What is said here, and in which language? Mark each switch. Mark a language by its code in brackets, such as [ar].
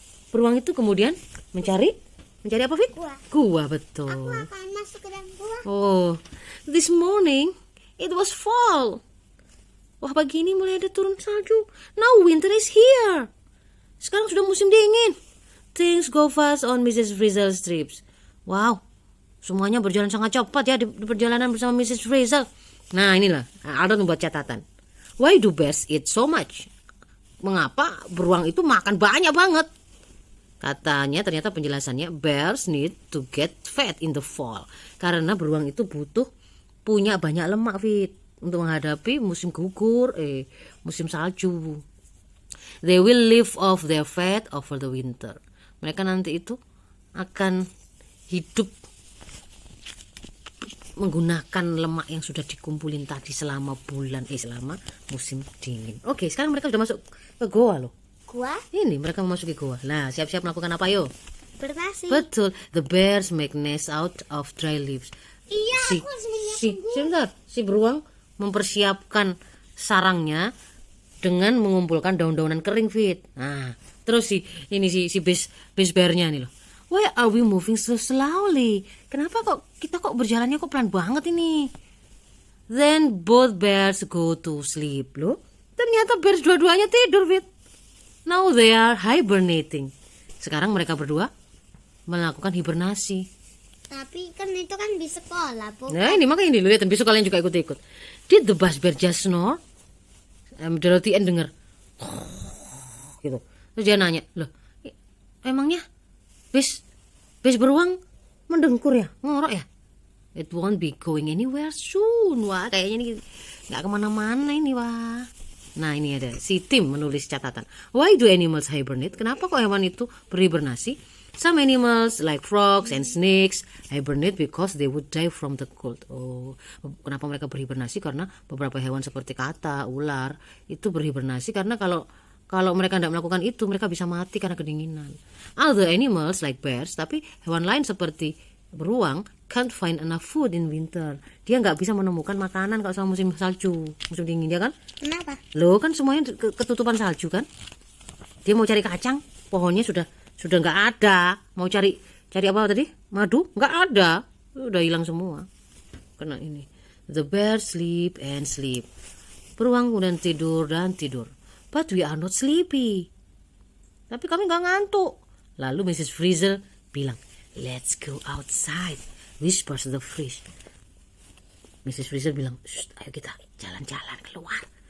[id] Beruang itu kemudian mencari apa, Fit? Gua, betul. Aku akan masuk ke dalam gua. [en] Oh, this morning it was fall. [id] Wah, pagi ini mulai ada turun salju. [en] Now winter is here. [id] Sekarang sudah musim dingin. [en] Things go fast on Mrs. Frizzle's trips. [id] Wow, semuanya berjalan sangat cepat ya di perjalanan bersama Mrs. [en] Frizzle. [id] Nah inilah, Aldo membuat catatan. [en] Why do bears eat so much? [id] Mengapa beruang itu makan banyak banget? Katanya ternyata penjelasannya [en] bears need to get fat in the fall. [id] Karena beruang itu butuh punya banyak lemak Fit untuk menghadapi musim gugur, musim salju. [en] They will live off their fat over the winter. [id] Mereka nanti itu akan hidup menggunakan lemak yang sudah dikumpulin tadi selama musim dingin. Oke, sekarang mereka sudah masuk ke goa loh. Gua Ini mereka memasuki goa. Nah, siap-siap melakukan apa yo? bernasi. [en] Betul, the bears make nest out of dry leaves. [id] Iya, Si, aku harus menyiapkan si, sebentar, si beruang mempersiapkan sarangnya dengan mengumpulkan daun-daunan kering Fit. Nah, terus si base bearnya nih loh. [en] Why are we moving so slowly? [id] Kenapa kita berjalannya pelan banget ini? [en] Then both bears go to sleep loh. [id] Ternyata bears dua-duanya tidur Fit. [en] Now they are hibernating. [id] Sekarang mereka berdua melakukan hibernasi. Tapi kan itu kan di sekolah, Bu. Nah ini makanya dilihat, besok kalian juga ikut-ikut. [en] Did the bus bear just snore? [id] Dorothy Ann denger gitu. Terus dia nanya, loh emangnya bes beruang mendengkur ya, ngorok ya? [en] It won't be going anywhere soon. [id] Wah kayaknya ini gak kemana-mana ini wah. Nah ini ada si Tim menulis catatan. [en] Why do animals hibernate? [id] Kenapa kok hewan itu berhibernasi? [en] Some animals like frogs and snakes hibernate because they would die from the cold. [id] Oh, kenapa mereka berhibernasi? Karena beberapa hewan seperti kata, ular itu berhibernasi karena kalau mereka tidak melakukan itu mereka bisa mati karena kedinginan. [en] Other animals like bears, [id] tapi hewan lain seperti beruang [en] can't find enough food in winter. [id] Dia nggak bisa menemukan makanan kalau sama musim salju, musim dingin ya kan? Kenapa? Loh kan semuanya ketutupan salju kan? Dia mau cari kacang, pohonnya sudah nggak ada. Mau cari apa tadi? Madu nggak ada, udah hilang semua. Kena ini. [en] The bears sleep and sleep. [id] Beruang kemudian tidur dan tidur. [en] But we are not sleepy. [id] Tapi kami nggak ngantuk. Lalu Mrs. Frizzle bilang, [en] let's go outside. Whispers the fish. [id] Mrs. Frizzle bilang, ayo kita jalan-jalan keluar.